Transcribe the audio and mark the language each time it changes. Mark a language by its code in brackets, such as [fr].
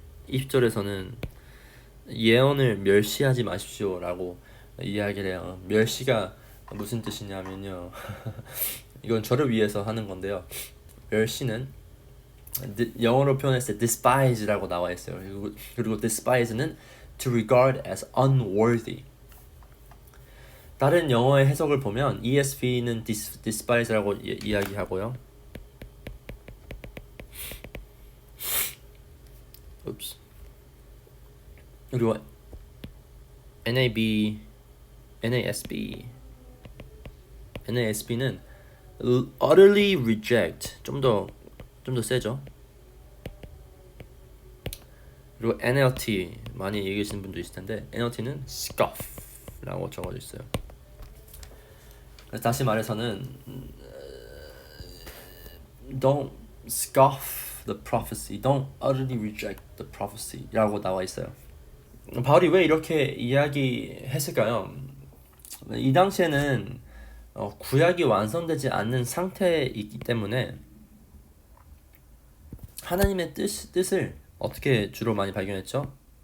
[ko] 20절에서는 예언을 멸시하지 마십시오라고 이야기를 해요. 멸시가 무슨 뜻이냐면요. 이건 저를 위해서 하는 건데요. 멸시는 영어로 표현했을 때 despise라고 나와 있어요. 그리고 [en] despise는 to regard as unworthy. [ko] 다른 영어의 해석을 보면 ESV는 despise라고 이야기하고요. 그리고 NASB는 [en] utterly reject, [ko] 좀 더 세죠. 그리고 NLT 많이 얘기하시는 분도 있을 텐데 NLT는 scoff라고 적어져 있어요. 그래서 다시 말해서는 [en] don't scoff the prophecy, [ko] don't utterly reject the prophecy라고 나와 있어요. 바울이 왜 이렇게 이야기했을까요? 이 당시에는 구약이 완성되지 않는 상태이기 때문에 하나님의 뜻을 어떻게 주로 많이 발견했죠?